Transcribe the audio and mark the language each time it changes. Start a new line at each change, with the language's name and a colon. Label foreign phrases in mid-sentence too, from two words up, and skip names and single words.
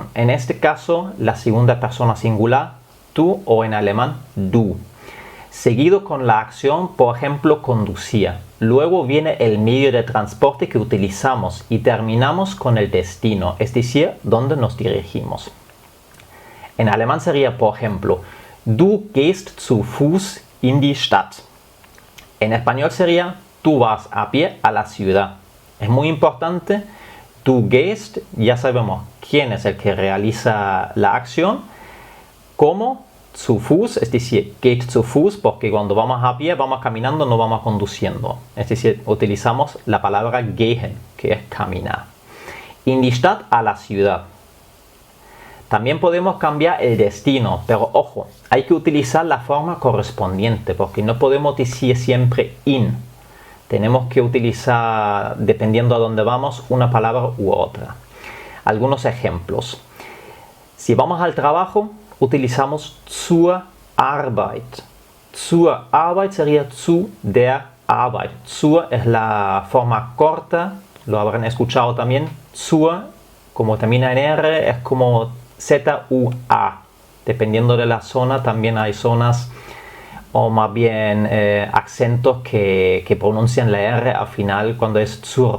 Spanish: En este caso, la segunda persona singular, tú, o en alemán, du. Seguido con la acción, por ejemplo, conducir. Luego viene el medio de transporte que utilizamos y terminamos con el destino, es decir, donde nos dirigimos. En alemán sería, por ejemplo,
German: du gehst zu Fuß in die Stadt.
Spanish: En español sería, tú vas a pie a la ciudad. Es muy importante,
German: du gehst,
Spanish: ya sabemos quién es el que realiza la acción, como
German: zu Fuß,
Spanish: es decir,
German: geht zu Fuß,
Spanish: porque cuando vamos a pie, vamos caminando, no vamos conduciendo. Es decir, utilizamos la palabra gehen, que es caminar.
German: In die Stadt,
Spanish: a la ciudad. También podemos cambiar el destino, pero ojo, hay que utilizar la forma correspondiente, porque no podemos decir siempre in. Tenemos que utilizar, dependiendo a dónde vamos, una palabra u otra. Algunos ejemplos. Si vamos al trabajo, utilizamos
German: zur Arbeit. Zur Arbeit
Spanish: sería
German: zu der Arbeit.
Spanish: Zur es la forma corta, lo habrán escuchado también. Zur, como termina en R, es como Z-U-A. Dependiendo de la zona, también hay zonas o más bien acentos que pronuncian la R al final cuando es zur.